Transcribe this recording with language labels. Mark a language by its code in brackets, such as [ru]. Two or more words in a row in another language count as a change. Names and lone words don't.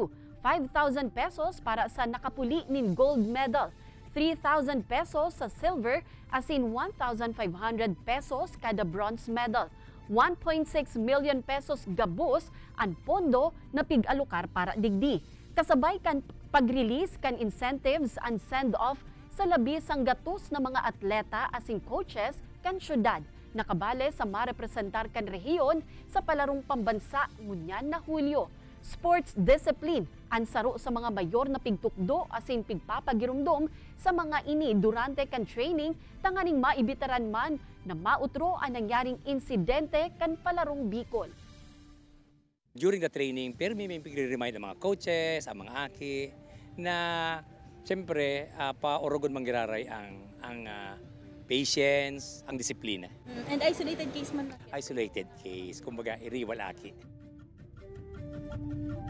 [bik] 5,000 pesos para sa nakapuli nin [en] gold medal, [bik] 3,000 pesos sa silver, asin 1,500 pesos kada [en] bronze medal. [bik] 1.6 million pesos gabos ang pondo na pig-alukar para digdi. Kasabay kan pag-release kan incentives and send-off sa labi sang gatos na mga atleta asing coaches kan syudad. Nakabale sa marepresentar kan rehiyon sa palarong pambansa ngunyan na Hulyo. [en] Sports discipline [bik] ang saro sa mga mayor na pigtukdo asin pigpapagirumdom sa mga ini durante kan training tanganing maibitaran man na mautro ang nangyaring insidente kan palarong Bicol. [en] During the training, [bik] pero may pag-remind ng mga coaches, ang mga aki, na siyempre pa-orogon manggiraray ang patience, ang disiplina. [en] And isolated case man? Isolated case, [bik] kumbaga iriwal aki.